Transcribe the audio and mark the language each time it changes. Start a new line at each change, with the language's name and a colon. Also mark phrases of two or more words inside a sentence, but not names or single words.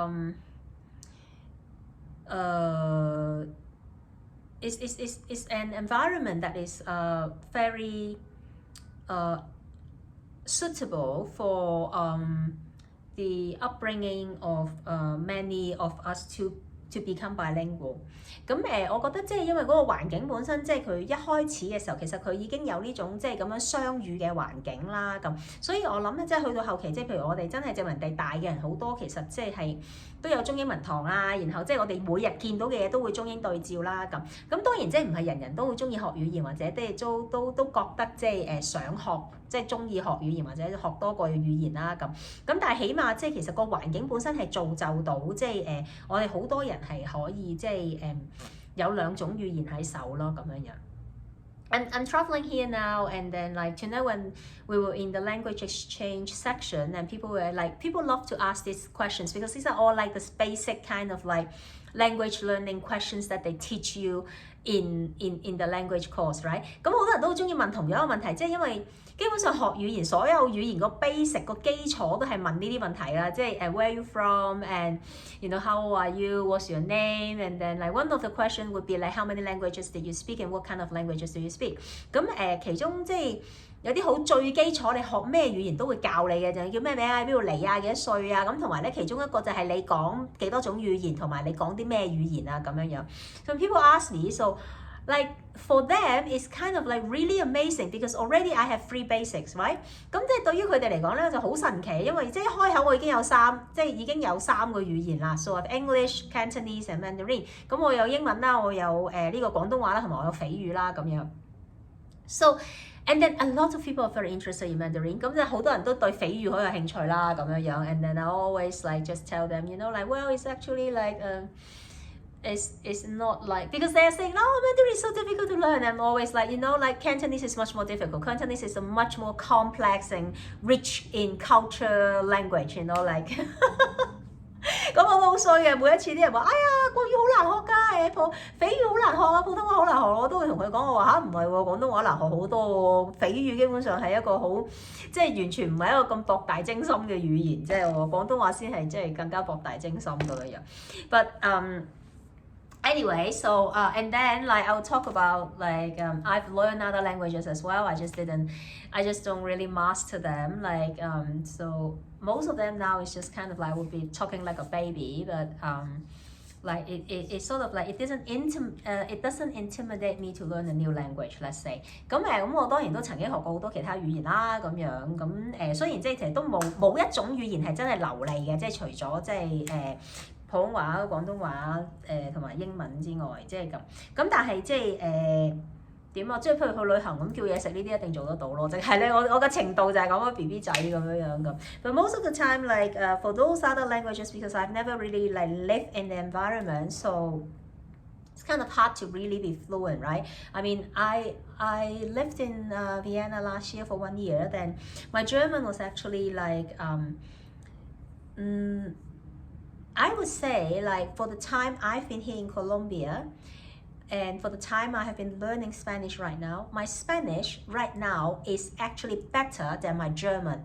English: it's an environment that is very suitable for the upbringing of many of us to become bilingual.
Cantonese: 咁我覺得即係因為嗰個環境本身，即係佢一開始嘅時候，其實佢已經有呢種即係咁樣雙語嘅環境啦。咁所以我諗咧，即係去到後期，即係譬如我哋真係殖民地大嘅人好多，其實即係都有中英文堂啊，然後即係我哋每日見到嘅嘢都會中英對照啦。咁當然即係唔係人人都會中意學語言，或者即係都覺得即係想學，即係中意學語言或者學多個語言啦。咁但係起碼即係其實個環境本身係造就到即係我哋好多人係可以即係有兩種語言喺手咯咁樣樣。
English: I'm traveling here now, and then like tonight when we were in the language exchange section, and people love to ask these questions because these are all like the basic kind of like language learning questions that they teach you in the language course, right?
Cantonese: 咁好多人都好中意問同樣嘅問題，即係因為基本上學語言，所有語言個 basic 個基礎都係問呢啲問題啦，即係
English: where are you from and you know how old are you, what's your name, and then like one of the question would be like how many languages did you speak and what kind of languages do you speak.
Cantonese: 咁其中即係有啲好最基礎，你學咩語言都會教你嘅，就叫咩名啊、邊度嚟啊、幾多歲啊，咁同埋咧其中一個就係你講幾多種語言，同埋你講啲咩語言啊咁樣樣。
English: So people ask me, so like for them it's kind of like really amazing because already I have 3 basics, right?
Cantonese: 咁即係對於佢哋嚟講咧就好神奇，因為即係一開口我已經有3個語言啦。
English: So I have English, Cantonese and Mandarin。
Cantonese: 咁我有英文啦，我有呢個廣東話啦，同埋我有斐語啦咁樣。
English: So and then a lot of people are very interested in Mandarin.
Cantonese: 咁就好多人都對斐語好有興趣啦咁樣樣。
English: And then I always like just tell them, you know, like well it's actually like it's not like because they're saying no, Mandarin is so difficult to learn. I'm always like, you know, like Cantonese is much more difficult. Cantonese is a much more complex and rich in culture language, you know, like
Cantonese: 咁我好衰嘅，每一次啲人話，哎呀國語好難學㗎，斐語好難學啊，普通話好難學，我都會同佢講，我話嚇唔係喎，廣東話難學好多喎，斐語基本上係一個好即係完全唔係一個咁博大精深嘅語言，即係廣東話先係即係更加博大精深咁樣。
English: But anyway, so and then like I'll talk about like I've learned other languages as well. I just don't really master them. Like so most of them now is just kind of like would be talking like a baby, but like it's sort of like it doesn't intimidate me to learn a new language. Let's say
Cantonese: 咁我當然都曾經學過好多其他語言啦咁樣咁雖然即係其實都冇一種語言係真係流利嘅，即係除咗即係普通話、廣東話同埋英文之外，即係咁。咁但係即係點啊？即係譬如去旅行咁叫嘢食呢啲一定做得到咯。淨係咧我嘅程度就係講個 BB 仔咁樣咁。
English: But most of the time like for those other languages because I've never really like lived in the environment so it's kind of hard to really be fluent, right? I mean, I lived in Vienna last year for 1 year. Then my German was actually like, I would say like for the time I've been here in Colombia, and for the time I have been learning Spanish right now, my Spanish right now is actually better than my German.